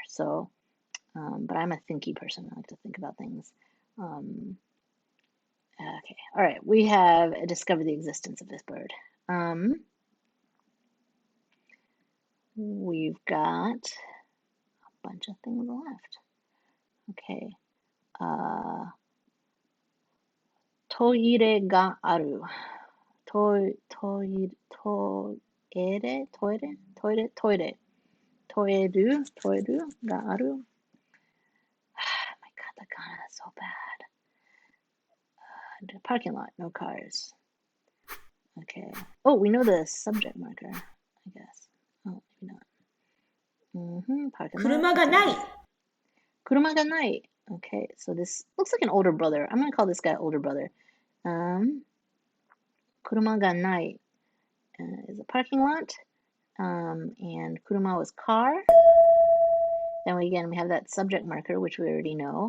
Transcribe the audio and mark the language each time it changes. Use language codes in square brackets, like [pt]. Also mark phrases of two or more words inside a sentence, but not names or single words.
[en] So, but I'm a thinky person. I like to think about things. Um, Okay, all right. We have discovered the existence of this bird. We've got a bunch of things left. [ja] Okay. トイレがある. トイレがある. [en] My God, the Ghana is so bad. Parking lot, no cars. Okay. Oh, we know the subject marker, I guess. Oh, maybe not. Parking lot. [ja] 車がない。車がない. [en] Okay, so this looks like an older brother. I'm gonna call this guy older brother. Um, [ja] 車がない [en] is a parking lot. And kuruma was car. Then we have that subject marker, which we already know.